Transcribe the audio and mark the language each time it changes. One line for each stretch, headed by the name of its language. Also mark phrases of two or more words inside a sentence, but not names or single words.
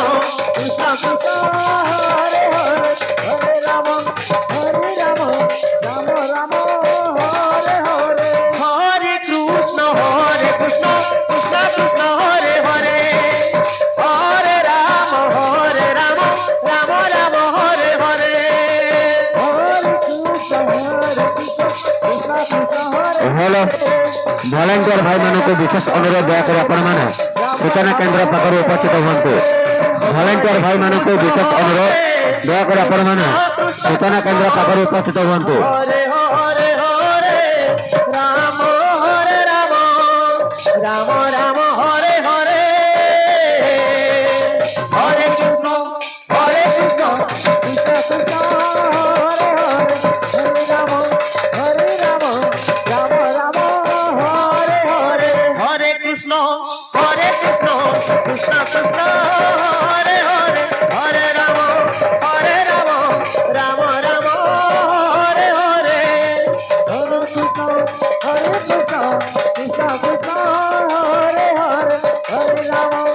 Sanskrit: Krishna Hare Hare Hare Rama Rama Rama Hare Hare Hare Krishna Krishna Hare Hare Hare Rama Rama Hare Hare
Odia: হ্যালো ভলেଣ୍ଟିୟର ଭାଇମାନଙ୍କୁ ବିଶେଷ ଅନୁରୋଧ ଦୟାକରି ଆପଣମାନେ ସୂଚନା କେନ୍ଦ୍ର ପାଖରେ ଉପସ୍ଥିତ ହୁଅନ୍ତୁ। ଭଲେଣ୍ଟିୟର ଭାଇମାନଙ୍କୁ ବିଶେଷ ଅନୁରୋଧ ଦୟାକରି ଆପଣମାନେ ସୂଚନା କେନ୍ଦ୍ର ପାଖରେ ଉପସ୍ଥିତ ହୁଅନ୍ତୁ।
Sanskrit: Hare Hare Rama রাম রাম হরে হরে হরে কৃষ্ণ কৃষ্ণ কৃষ্ণ হরে হরে হরে রাম রাম রাম হরে হরে হরে কৃষ্ণ কৃষ্ণ কৃষ্ণ কৃষ্ণ হরে হরে হরে রাম রাম রাম হরে হরে হরে কৃষ্ণ কৃষ্ণ কৃষ্ণ কৃষ্ণ হরে হরে হরে রাম